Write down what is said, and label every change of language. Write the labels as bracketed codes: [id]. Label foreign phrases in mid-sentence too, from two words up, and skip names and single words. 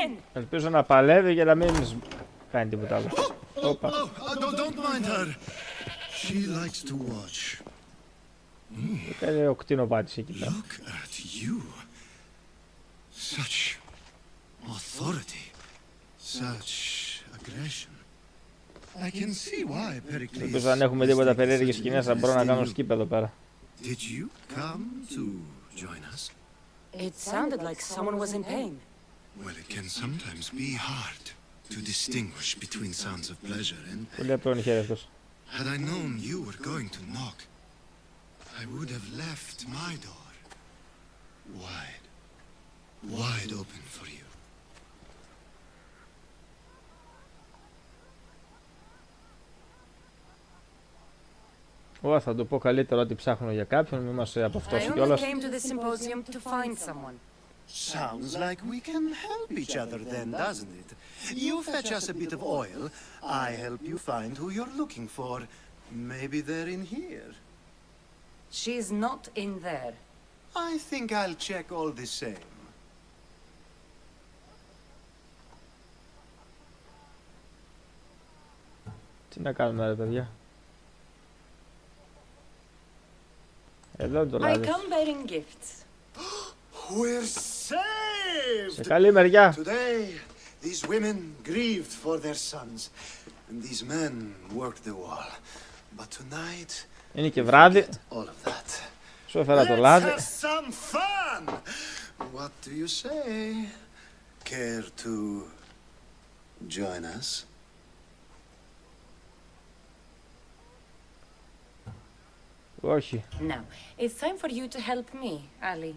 [el] Ελπίζω να παλεύει για να μην κάνει τίποτα άλλο. Όπα. [en] Don't mind her. She likes to watch. [el] Έκανε ο κτηνοβάτης εκεί πέρα. [en] Look at you. Such authority. Such aggression. I can see why, Pericles. [el] Ελπίζω αν έχουμε τίποτα περίεργες σκηνές θα μπορώ να κάνω skip εδώ πέρα. [en] Did you come to join us? It sounded like someone was in pain. Well, it can sometimes be hard to distinguish between sounds of pleasure and pain. [el] Πολύ απλό χέρι αυτός. [en] Had I known you were going to knock, I would have left my door wide open for you. [el] Ω, θα το πω καλύτερα ότι ψάχνω για κάποιον, μη μας από αυτός [en] I only [el] κιόλας. [en] came to the symposium to find someone. Sounds like we can help each other then, doesn't it? You fetch us a bit of oil, I help you find who you're looking for. Maybe they're in here. She's not in there. I think I'll check all the same. [el] Τι να κάνουμε ρε παιδιά. Εδώ το [en] I [el] λάδι. [en] come bearing gifts. We're saved! [el] Σε καλή μεριά. [en] Today, these women grieved for their sons, and these men worked the wall. But tonight, [el] Είναι και βράδυ. [en] all of that. [el] Σου έφερα το λάδι. [en] Let's have some fun! What do you say? Care to join us? [el] Όχι. [en] Now, it's time for you to help me, Ali.